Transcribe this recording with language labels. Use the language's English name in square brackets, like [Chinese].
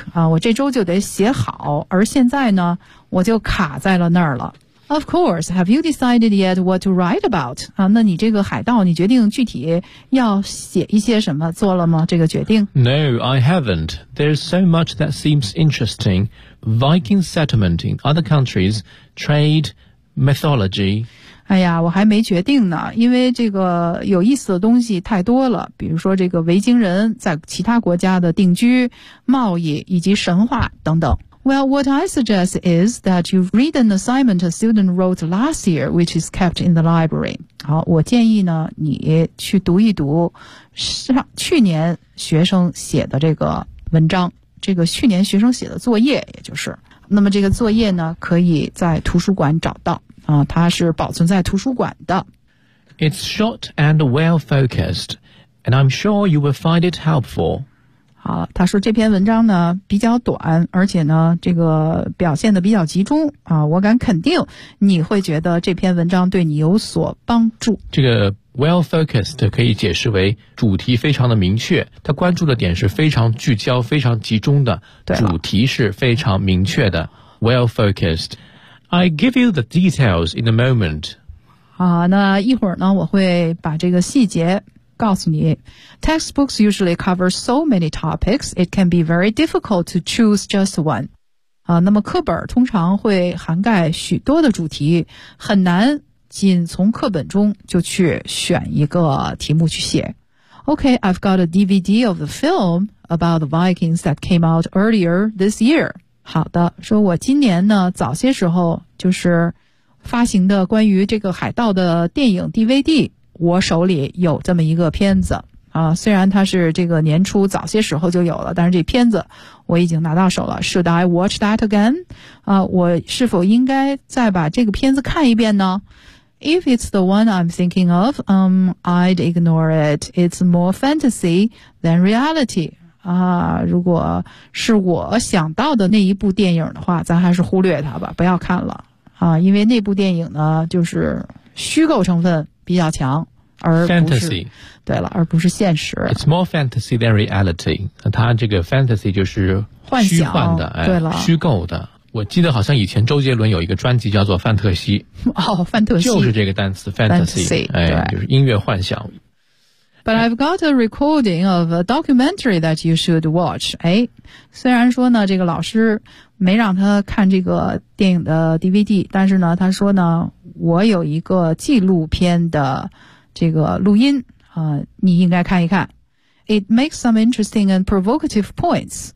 [Chinese] 啊，我这周就得写好，而现在呢，我就卡在了那儿了。 [English] Of course, have you decided yet what to write about? [Chinese] 啊，那你这个海盗，你决定具体要写一些什么，做了吗？这个决定？ [English] No, I haven't. There's so much that seems interesting. Viking settlement in other countries, trade, mythology. [Chinese] 哎呀，我还没决定呢，因为这个有意思的东西太多了，比如说这个维京人在其他国家的定居、贸易以及神话等等。 [English] Well, what I suggest is that you read an assignment a student wrote last year, which is kept in the library. [Chinese] 好，我建议呢，你去读一读上去年学生写的这个文章，这个去年学生写的作业，也就是。那么这个作业呢，可以在图书馆找到，啊，它是保存在图书馆的。 [English] It's short and well focused, and I'm sure you will find it helpful. [Chinese] 好，他说这篇文章呢比较短，而且呢这个表现的比较集中啊，我敢肯定你会觉得这篇文章对你有所帮助。这个 well focused 可以解释为主题非常的明确，他关注的点是非常聚焦、非常集中的，主题是非常明确的。Well focused. [English] I give you the details in a moment. [Chinese] 好，那一会儿呢，我会把这个细节。告诉你 [English] textbooks usually cover so many topics, it can be very difficult to choose just one. [Chinese] 啊，那么课本通常会涵盖许多的主题，很难仅从课本中就去选一个题目去写。 [English] Okay, I've got a DVD of the film about the Vikings that came out earlier this year. [Chinese] 好的，说我今年呢，早些时候就是发行的关于这个海盗的电影 DVD。我手里有这么一个片子啊，虽然它是这个年初早些时候就有了，但是这片子我已经拿到手了。 [English] Should I watch that again? [Chinese] 啊，我是否应该再把这个片子看一遍呢？ [English] If it's the one I'm thinking of, I'd ignore it. It's more fantasy than reality. [Chinese] 啊，如果是我想到的那一部电影的话，咱还是忽略它吧，不要看了啊，因为那部电影呢，就是虚构成分。比较强，而不是 [English] fantasy， [Chinese] 对了，而不是现实。 [English] It's more fantasy than reality。 [Chinese] 它这个 fantasy 就是幻虚幻的，哎，对了，虚构的。我记得好像以前周杰伦有一个专辑叫做《范特西》，哦，范特西就是这个单词 fantasy， 哎，对，就是音乐幻想。 [English] But I've got a recording of a documentary that you should watch。 [Chinese] 哎，虽然说呢，这个老师没让他看这个电影的 DVD， 但是呢，他说呢。我有一个纪录片的这个录音啊，你应该看一看。 [English] It makes some interesting and provocative points